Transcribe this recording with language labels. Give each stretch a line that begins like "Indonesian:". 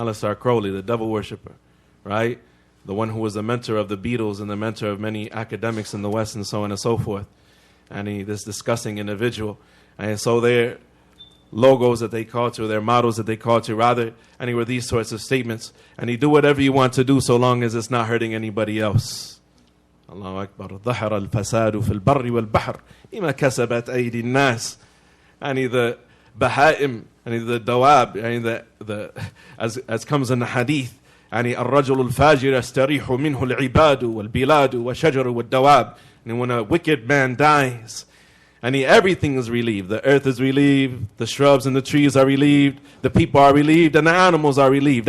English: Aleister Crowley, the devil worshipper, right? The one who was the mentor of the Beatles and the mentor of many academics in the West and so on and so forth. This disgusting individual. And so their logos that they call to, their mottos that they call to, rather, were these sorts of statements. Do whatever you want to do so long as it's not hurting anybody else. Allahu Akbar.
Arabic: ظهر الفساد في البر والبحر بما كسبت أيدي الناس.
English: The bahaim, the dawab, as comes in the hadith,
Arabic: الرجل الفاجر يستريح منه العباد والبلاد والشجر والدواب.
English: When a wicked man dies, everything is relieved. The earth is relieved, the shrubs and the trees are relieved, the people are relieved, and the animals are relieved.